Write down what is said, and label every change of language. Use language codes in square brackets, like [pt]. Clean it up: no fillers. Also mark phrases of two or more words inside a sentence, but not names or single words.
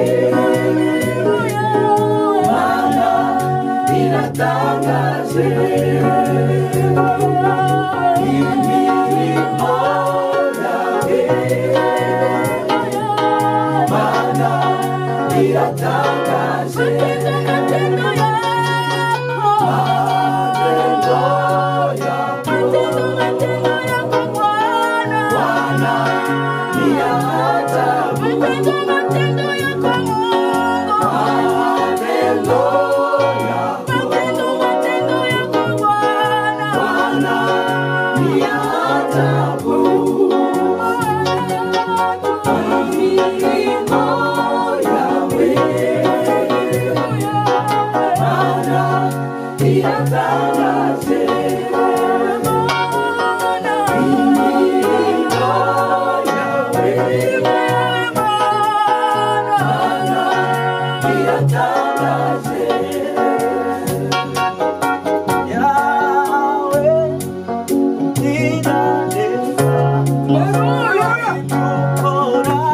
[rw] Mana iratangaje imirimo yawe Mana iratangaje [sw] matendo yako Bwana ni ya ajabu matendo yako Bwana ni ya ajabu [rw] imirimo yawe Mana iratangaje imirimo yawe Mana iratangaje yawe inaneza ukora